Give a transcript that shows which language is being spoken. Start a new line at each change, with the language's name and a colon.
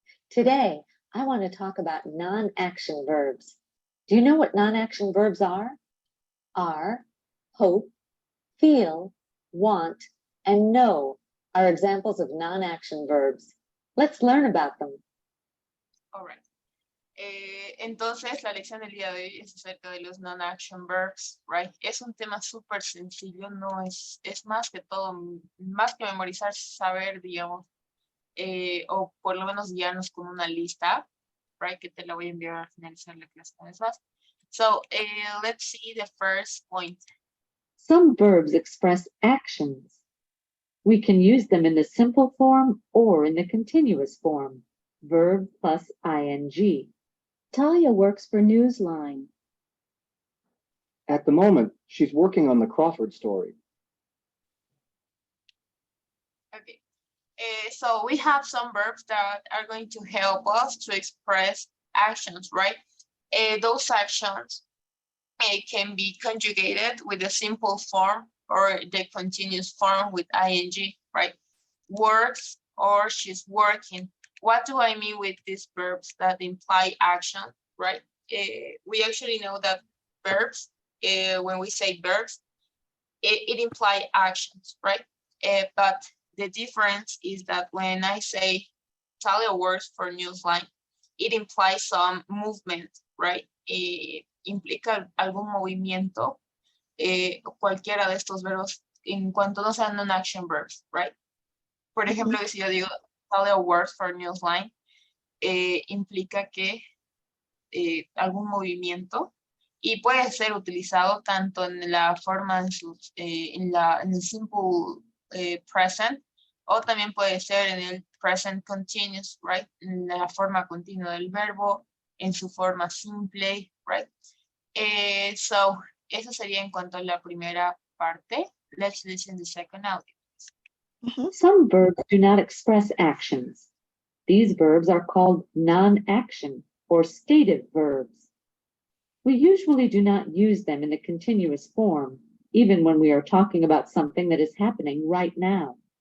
English: Today, I want to talk about non-action verbs. Do you know what non-action verbs are? Are, hope, feel, want, and know are examples of non-action verbs. Let's learn about them. All right.
Spanish: Entonces, la lección del día de hoy es acerca de los non-action verbs, right? Es un tema súper sencillo, no es más que todo, más que memorizar, saber, digamos, o por lo menos guiarnos con una lista, right? Que te la voy a enviar al finalizar la clase con esas.
English: So, let's see the first point. Some verbs express actions. We can use them in the simple form or in the continuous form, verb plus ing. Talia works for Newsline. At the moment, she's working on the Crawford story. Okay. So we have some verbs that are going to help us to express actions, right? Those actions can be conjugated with the simple form or the continuous form with ing, right? Works or she's working. What do I mean with these verbs that imply action, right? We actually know that verbs, when we say verbs, it implies actions, right? But the difference is that when I say Talia works for Newsline, it implies some movement, right?
Spanish: Implica algún movimiento, cualquiera de estos verbos, en cuanto no sean non-action verbs, right? Por ejemplo, si yo digo
English: Talia works for Newsline,
Spanish: implica que algún movimiento y puede ser utilizado tanto en la forma en el simple present o también puede ser en el present continuous, right? En la forma continua del verbo, en su forma simple, right? So, eso sería en cuanto a la primera parte.
English: Let's listen to the second audio. Some verbs do not express actions. These verbs are called non-action or stative verbs. We usually do not use them in the continuous form, even when we are talking about something that is happening right now.